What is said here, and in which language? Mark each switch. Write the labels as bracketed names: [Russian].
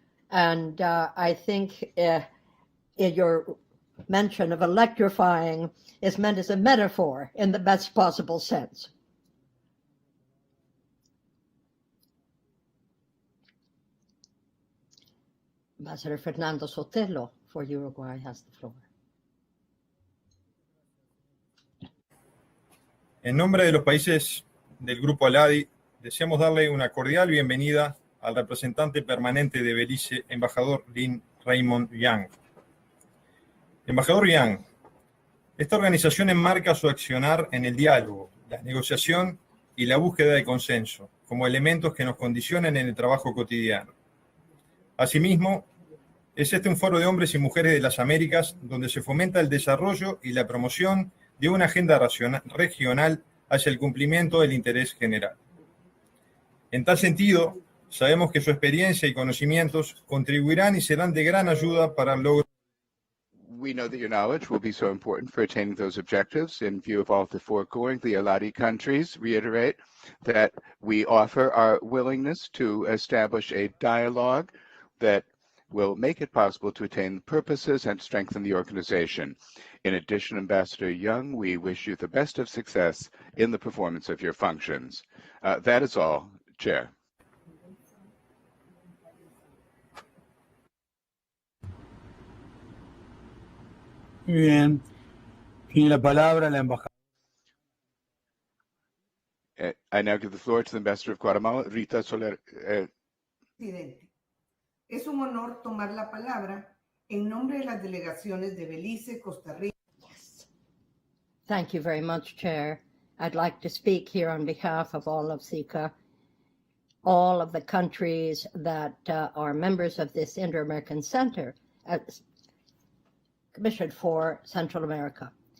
[English] And I think your mention of electrifying is meant as a metaphor in the best possible sense. Ambassador Fernando Sotelo for Uruguay has the floor. [Spanish] En nombre de los países del Grupo ALADI, deseamos darle una cordial bienvenida al representante permanente de Belice, embajador Lin Raymond Young. Embajador Young, esta organización enmarca su accionar en el diálogo, la negociación y la búsqueda de consenso, como elementos que nos condicionan en el trabajo cotidiano. Asimismo, es este un foro de hombres y mujeres de las Américas donde se fomenta el desarrollo y la promoción de una agenda regional hacia el cumplimiento del interés general. En tal sentido, sabemos que su experiencia y conocimientos contribuirán y serán de gran ayuda para el logro. [English] We know that your knowledge will be so important for attaining those objectives. In view of all the foregoing, the ALADI countries reiterate that we offer our willingness to establish a dialogue that will make it possible to attain purposes and strengthen the organization. In addition, Ambassador Young, we wish you the best of success in the performance of your functions. That is all, Chair. [Spanish] Muy bien. Tiene la palabra la embajadora. [English] I now give the floor to the Ambassador of Guatemala, Rita Soler. [Spanish] Presidente, es un honor tomar la palabra en nombre de las delegaciones de Belice, Costa Rica. [English] Yes. Thank you very much, Chair. I'd like to speak here on behalf of all of SICA, all of the countries that are members of this Inter-American Center, Commission for Central America.